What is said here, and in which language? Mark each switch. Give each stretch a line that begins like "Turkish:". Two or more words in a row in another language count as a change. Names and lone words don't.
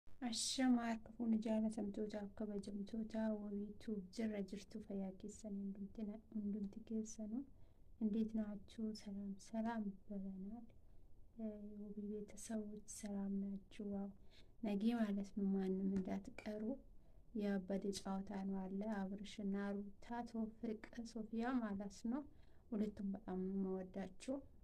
Oromo: Ashamaa fuun jaallatamtoota akka kabajamtoota wabiituu jirra jirtu fayyaa keessan hundumti keessanuu
Amharic: እንዴት ናችሁ? ሰላም ብለናል። ውብ ቤተሰቦች ሰላም ናችሁ? ነገ ማለት ነው ማንም እንዳትቀሩ የአበደ ጨዋታ ነው አለ አብርሽና ሩታ ቶፊቅ ሶፊያ ማለት ነው። ሁለቱም በጣም ነው የምወዳቸው